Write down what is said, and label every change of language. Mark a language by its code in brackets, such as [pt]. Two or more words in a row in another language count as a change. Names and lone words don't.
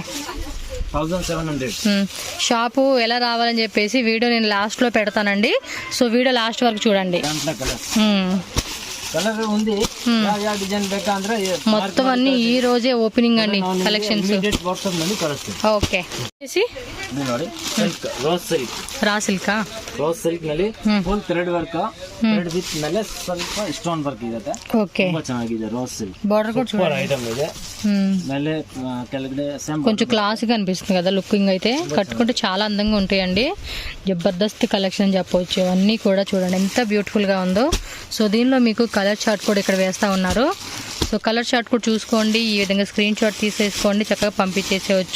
[te] 1700. షాపు ఎలా రావాలని చెప్పేసి వీడియో నేను లాస్ట్లో పెడతానండి. సో వీడియో లాస్ట్ వరకు చూడండి. కలర్ ఉంది, డిజైన్ ಬೇಕಂದ್ರೆ మొత్తం అన్ని ఈ రోజే ఓపెనింగ్ అండి కలెక్షన్స్. ఓకే, [kn] ನೋಡಿ [en] raw silk [kn] ನಲ್ಲಿ [en] full thread work, thread with [kn] ಮೇಲೆ ಸ್ವಲ್ಪ [en] stone work [kn] ಇರುತ್ತೆ. ಓಕೆ, ತುಂಬಾ ಚೆನ್ನಾಗಿದೆ. [en] rose silk [kn] ಬಾರ್ಡರ್ ಕೂಡ [en] super item [kn] ಇದೆ. ಮೇಲೆ ಕೆಳಗಡೆ ಸೇಮ್ [te] కొంచెం క్లాస్ గా అనిపిస్తుంది కదా లుకింగ్ అయితే. కట్టుకుంటే చాలా అందంగా ఉంటాయండి. జబర్దస్త్ కలెక్షన్ అని చెప్పవచ్చు. అన్నీ కూడా చూడండి ఎంత బ్యూటిఫుల్ గా ఉందో. సో దీనిలో మీకు [en] colour chart [te] కూడా ఇక్కడ వేస్తా ఉన్నారు. సో [en] colour chart [te] కూడా చూసుకోండి, ఈ విధంగా [en] screen shot [te] తీసేసుకోండి, చక్కగా పంపించేసేయచ్చు.